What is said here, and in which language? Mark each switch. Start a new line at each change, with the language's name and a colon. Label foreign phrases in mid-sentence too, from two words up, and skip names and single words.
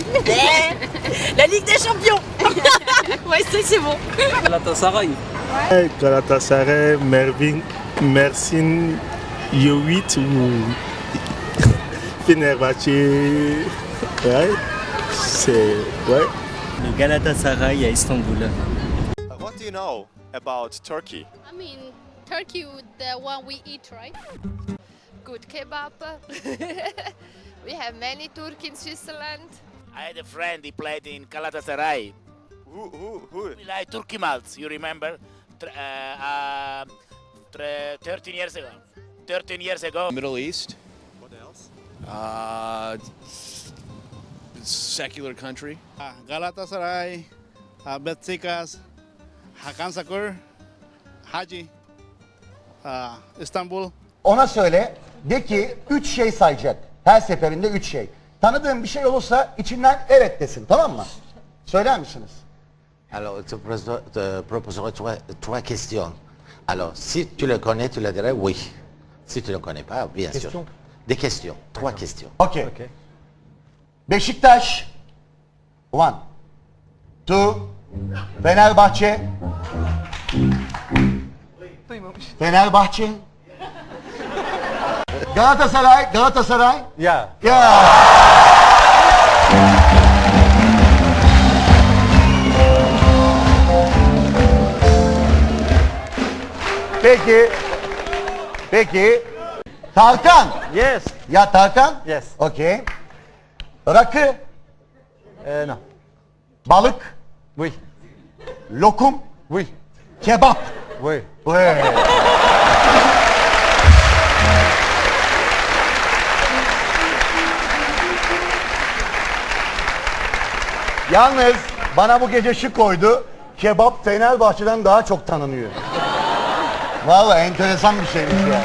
French: La Ligue des Champions. Ouais, c'est bon. Galatasaray. Galatasaray, Mersin, Yowit ou Fenerbahçe. Ouais, c'est... Ouais. Le Galatasaray à Istanbul.
English: What do you know about Turkey? I mean, Turkey, the one we eat, right? Good kebab. We have many Turk in Switzerland. I had a friend, he played in Galatasaray. Who? Like Turkey Malts, you remember? 13 years ago. 13 years ago. Middle East. What else? Secular country. Galatasaray, Betsikas, Hakan Sakur, Hacı, İstanbul.
Turkish: Ona söyle, de ki 3 şey sayacak. Her seferinde 3 şey. Tanıdığın bir şey olursa içinden evet desin, tamam mı? Söyler misiniz?
French: Alors, je te proposerai trois questions. Alors, si tu le connais, tu le dirais oui. Si tu ne le connais pas, bien sûr. Des questions, trois questions. Okay. Beşiktaş, 1, 2, Fenerbahçe, Fenerbahçe, Galatasaray. Yeah.
Turkish: Peki. Tarkan. Yes. Ya Tarkan? Yes. Okay. Rakı. Non. Balık. Oui. Lokum. Oui.
French: Kebap. Oui. Oui.
Turkish: Yalnız bana bu gece şu koydu. Kebap Fenerbahçe'den daha çok tanınıyor. Vallahi enteresan bir şeymiş ya.